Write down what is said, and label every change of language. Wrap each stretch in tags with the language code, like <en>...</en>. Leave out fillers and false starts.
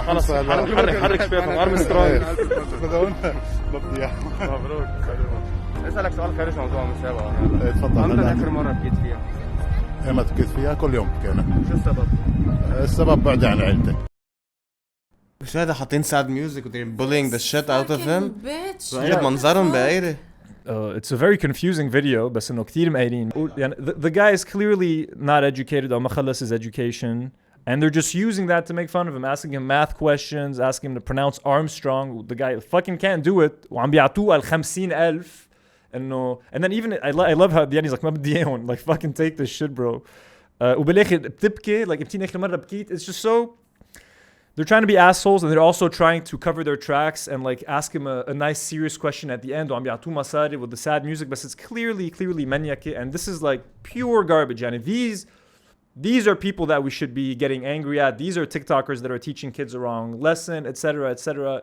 <ar>خلص حرك شبيكم أرمسترونغ. مبديع. مبروك. اسألك سؤال خارج موضوع المسابقة. تفضل. أمتى آخر مرة بكيت فيها؟ إيمت بكيت فيها؟ كل يوم بكينا. شو السبب؟ السبب بعد عن عيلتي. مش هذا حاطين</ar> <en>sad music and they're bullying the shit out of him. bitch.</en> <ar>منظرهم بقايرة.</ar> <en>It's a very confusing video,</en> <ar>بس إنه كتير مقايرين.</ar> <en>The guy is clearly not educated or</en> <ar>ما خلص</ar> <en>his education, and they're just using that to make fun of him, asking him math questions, asking him to pronounce Armstrong. The guy fucking can't do it.</en> <ar>وعم بيعطوه على 50,000. إنه</ar> <en>and then even I love how he's like</en> <ar>ما بدي إياهم,</ar> <en>like fucking take this shit bro.</en> <ar>وبالآخر بتبكي</ar> <en>like</en> <ar>بتيجي آخر مرة بكيت.</ar> <en>It's just so. They're trying to be assholes, and they're also trying to cover their tracks and like ask him a nice serious question at the end with the sad music, but it's clearly maniac, and this is like pure garbage. And these are people that we should be getting angry at. These are TikTokers that are teaching kids the wrong lesson, etc., etc.</en>